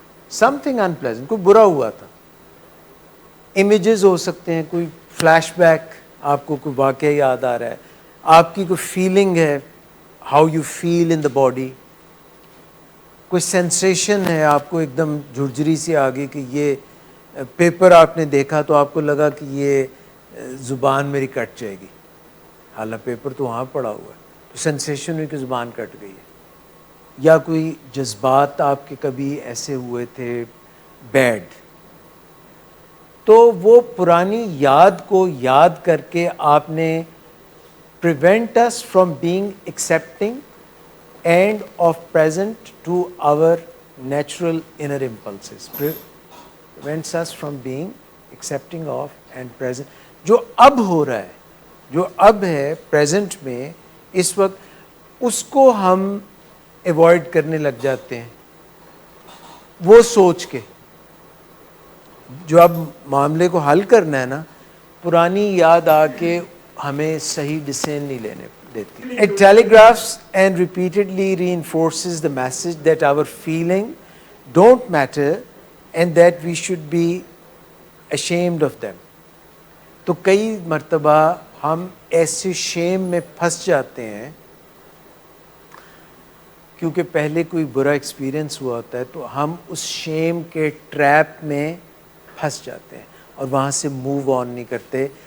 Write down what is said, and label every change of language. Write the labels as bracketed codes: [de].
[en] something unpleasant, [ur] کوئی برا ہوا تھا, امیجز ہو سکتے ہیں, کوئی فلیش بیک, آپ کو کوئی واقعہ یاد آ رہا ہے, آپ کی کوئی فیلنگ ہے, [en] how you feel in the body, [ur] کوئی سینسیشن ہے, آپ کو ایک دم جھرجھری سی آ گئی کہ یہ پیپر آپ نے دیکھا تو آپ کو لگا کہ یہ زبان میری کٹ جائے گی, حالانکہ پیپر تو وہاں پڑا ہوا ہے, تو سینسیشن ہوئی کہ زبان کٹ گئی ہے. یا کوئی جذبات آپ کے کبھی ایسے ہوئے تھے بیڈ, تو وہ پرانی یاد کو یاد کر کے آپ نے [en] prevent us from being accepting and of present to our natural inner impulses, prevents us from being accepting of and present. [ur] جو اب ہو رہا ہے, جو اب ہے present میں اس وقت, اس کو ہم ایوائڈ کرنے لگ جاتے ہیں وہ سوچ کے. جو اب معاملے کو حل کرنا ہے نا, پرانی یاد آ کے ہمیں صحیح ڈیسیژن نہیں لینے دیتی. [en] It telegraphs and repeatedly reinforces the message that our feeling don't matter and that we should be ashamed of them. [ur] تو کئی مرتبہ ہم ایسے شیم میں پھنس جاتے ہیں کیونکہ پہلے کوئی برا ایکسپیرئنس ہوا ہوتا ہے, تو ہم اس شیم کے ٹریپ میں پھنس جاتے ہیں اور وہاں سے موو آن نہیں کرتے.